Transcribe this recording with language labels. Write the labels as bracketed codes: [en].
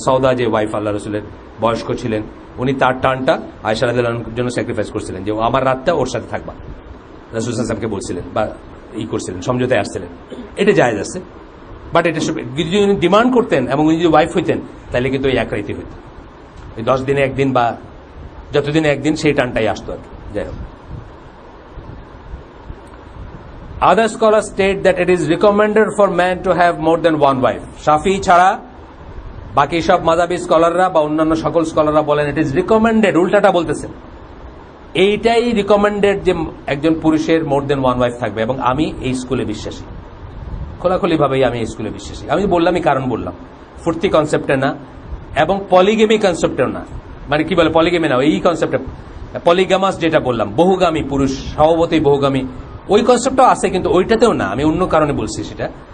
[bn] সৌদা যে ওয়াইফ আল্লাহ রসুলের বয়স্ক ছিলেন, উনি তার টার্নটা আয়েশা রাদিয়াল্লাহু আনহার জন্য স্যাক্রিফাইস করছিলেন, যে আমার রাতটা ওর সাথে থাকবা, রাসূল সাল্লাল্লাহু আলাইহি ওয়াসাল্লামকে বলছিলেন বা করছিলেন, সমঝোতায় আসছিলেন। এটা জায়েজ আছে, বাট এটা যদি উনি ডিমান্ড করতেন এবং উনি যদি ওয়াইফ হইতেন, তাহলে কিন্তু ওই 1 রাতই হইত, ওই 10 দিনে 1 দিন বা যতদিন একদিন সেই টানটাই আসতো আর কি। যাই হোক, [en] other scholars state that it is recommended for man to have more than one wife. [bn] শাফি ছাড়া বাকি সব মাযহাবী স্কলাররা বা অন্যান্য সকল স্কলাররা বলেন [en] it is recommended, [bn] উল্টাটা বলতেছেন। এইটাই রিকমেন্ডেড যে একজন পুরুষের [en] more than one wife [bn] থাকবে, এবং আমি এই স্কুলে বিশ্বাসী, খোলাখুলি ভাবেই আমি এই স্কুলে বিশ্বাসী। আমি বললামই কারণ বললাম, ফুর্তি কনসেপ্টে না এবং পলিগেমি কনসেপ্টেও না, মানে কি বলে পলিগেমি না, এই কনসেপ্টে পলিগামাস যেটা বললাম, বহুগামী পুরুষ, স্বভাবতই বহুগামী, ওই কনসেপ্টটাও আছে, কিন্তু ওইটাতেও না, আমি অন্য কারণে বলছি সেটা।